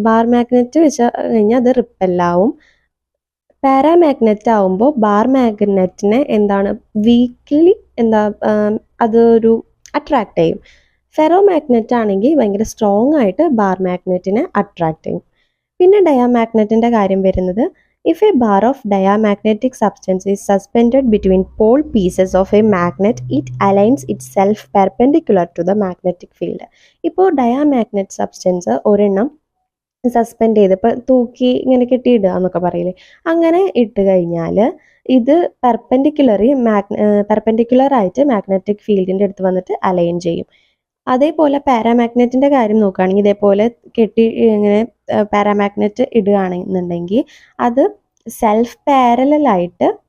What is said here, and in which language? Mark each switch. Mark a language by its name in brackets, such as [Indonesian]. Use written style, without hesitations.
[Malayalam] Bar magnet വെച്ച് കഴിഞ്ഞാൽ അത് റിപ്പല്ലാവും. പാരാമാഗ്നറ്റ് ആവുമ്പോൾ ബാർ മാഗ്നറ്റിനെ വീക്ക്ലി അതൊരു അട്രാക്റ്റ് ചെയ്യും. ഫെറോ മാഗ്നറ്റ് ആണെങ്കിൽ ഭയങ്കര സ്ട്രോങ് ആയിട്ട് ബാർ മാഗ്നറ്റിനെ അട്രാക്റ്റ് ചെയ്യും. പിന്നെ ഡയാമാഗ്നറ്റിൻ്റെ കാര്യം വരുന്നത് [English] if a bar of diamagnetic substance is suspended between pole pieces of a magnet, it aligns itself perpendicular to the magnetic field. [Malayalam] ഇപ്പോൾ ഡയാമാഗ്നറ്റ് സബ്സ്റ്റൻസ് ഒരെണ്ണം സസ്പെൻഡ് ചെയ്ത് ഇപ്പോൾ തൂക്കി ഇങ്ങനെ കെട്ടിയിടുക എന്നൊക്കെ പറയില്ലേ, അങ്ങനെ ഇട്ട് കഴിഞ്ഞാൽ ഇത് പെർപെൻഡിക്കുലർ ആയിട്ട് മാഗ്നറ്റിക് ഫീൽഡിൻ്റെ അടുത്ത് വന്നിട്ട് അലൈൻ ചെയ്യും. അതേപോലെ പാരാമാഗ്നറ്റിൻ്റെ കാര്യം നോക്കുകയാണെങ്കിൽ ഇതേപോലെ കെട്ടി ഇങ്ങനെ പാരാമാഗ്നറ്റ് ഇടുകയാണെന്നുണ്ടെങ്കിൽ അത് സെൽഫ് പാരലായിട്ട്